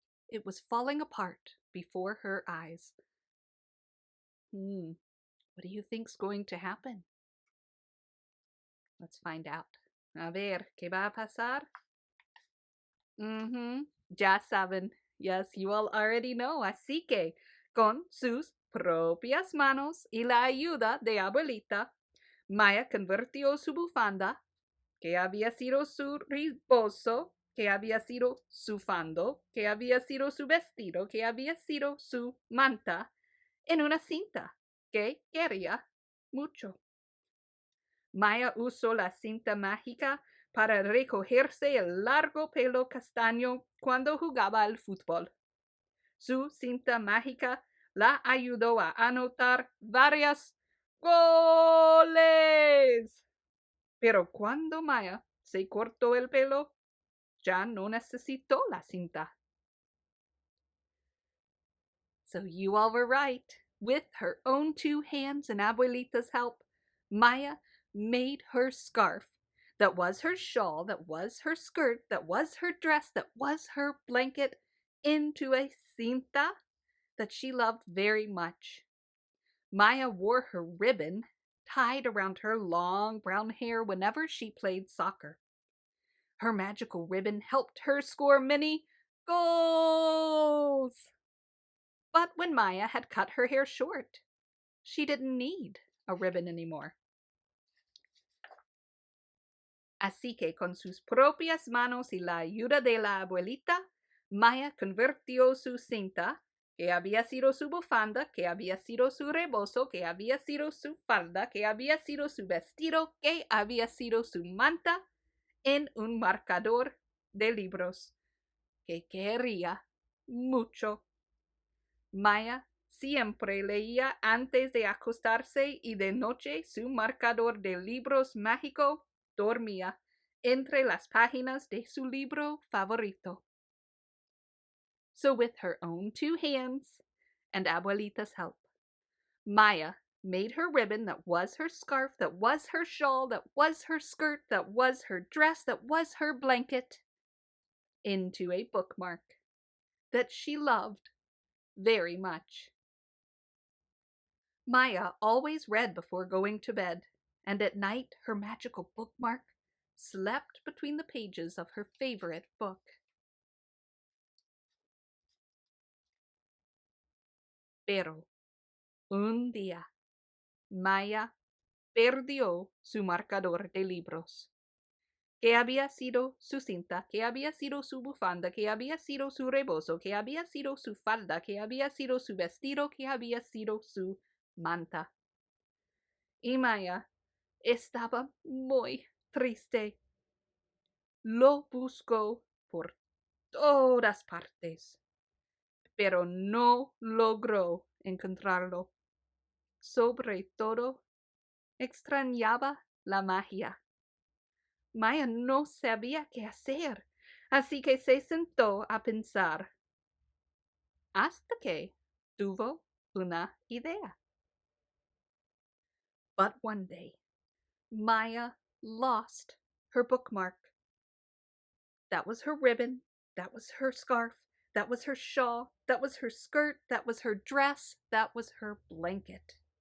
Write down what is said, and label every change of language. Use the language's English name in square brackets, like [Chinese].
[English] It was falling apart before her eyes. What do you think's going to happen? Let's find out. [Spanish] A ver, ¿qué va a pasar? Ya saben. [English] Yes, you all already know. [Spanish] Así que, con sus propias manos y la ayuda de Abuelita, Maya convirtió su bufanda, que había sido su rebozo, que había sido su fando, que había sido su vestido, que había sido su manta, en una cinta que quería mucho. Maya usó la cinta mágica para recogerse el largo pelo castaño cuando jugaba al fútbol. Su cinta mágica la ayudó a anotar varios goles. Pero cuando Maya se cortó el pelo, ya no necesitó la cinta. [English] So you all were right. With her own 2 hands and Abuelita's help, Maya made her scarf, that was her shawl, that was her skirt, that was her dress, that was her blanket, into a cinta that she loved very much. Maya wore her ribbon tied around her long brown hair whenever she played soccer. Her magical ribbon helped her score many goals. But when Maya had cut her hair short, she didn't need a ribbon anymore. [Spanish] Así que con sus propias manos y la ayuda de la abuelita, Maya convirtió su cinta, que había sido su bufanda, que había sido su rebozo, que había sido su falda, que había sido su vestido, que había sido su manta, en un marcador de libros que quería mucho. Maya siempre leía antes de acostarse y de noche su marcador de libros mágico dormía entre las páginas de su libro favorito. [English] So with her own 2 hands and Abuelita's help, Maya made her ribbon that was her scarf, that was her shawl, that was her skirt, that was her dress, that was her blanket, into a bookmark that she loved very much. Maya always read before going to bed, and at night her magical bookmark slept between the pages of her favorite book. [Spanish] Pero un día, Maya perdió su marcador de libros, que había sido su cinta, que había sido su bufanda, que había sido su rebozo, que había sido su falda, que había sido su vestido, que había sido su manta. Y Maya estaba muy triste. Lo buscó por todas partes, pero no logró encontrarlo. Sobre todo, extrañaba la magia. Maya no sabía qué hacer, así que se sentó a pensar, hasta que tuvo una idea. [English] But one day, Maya lost her bookmark. That was her ribbon, that was her scarf, that was her shawl, that was her skirt, that was her dress, that was her blanket.